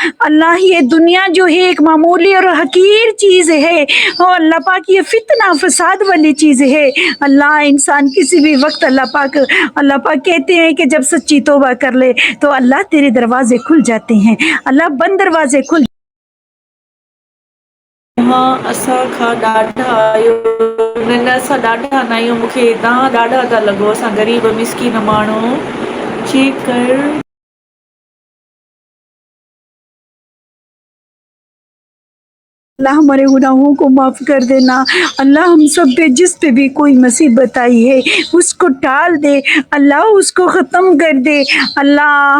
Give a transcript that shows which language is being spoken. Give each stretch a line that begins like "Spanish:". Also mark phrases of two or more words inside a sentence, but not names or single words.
Urdu: اللہ یہ دنیا جو ہے ایک معمولی اور حقیر چیز ہے، اور اللہ پاک یہ فتنہ فساد والی چیز ہے اللہ۔ انسان کسی بھی وقت اللہ پاک کہتے ہیں کہ جب سچی توبہ کر لے تو اللہ تیرے دروازے کھل جاتے ہیں اللہ، بند دروازے کھل
Sindhi: मां असां खां ॾाढा आहियो न असां ॾाढा न आहियूं, मूंखे तव्हां ॾाढा था लॻो, असां ग़रीब मिसकीन माण्हू चेक कर।
Urdu: اللہ ہمارے گناہوں کو معاف کر دینا اللہ۔ ہم سب پہ جس پہ بھی کوئی مصیبت آئی ہے اس کو ٹال دے اللہ، اس کو ختم کر دے اللہ۔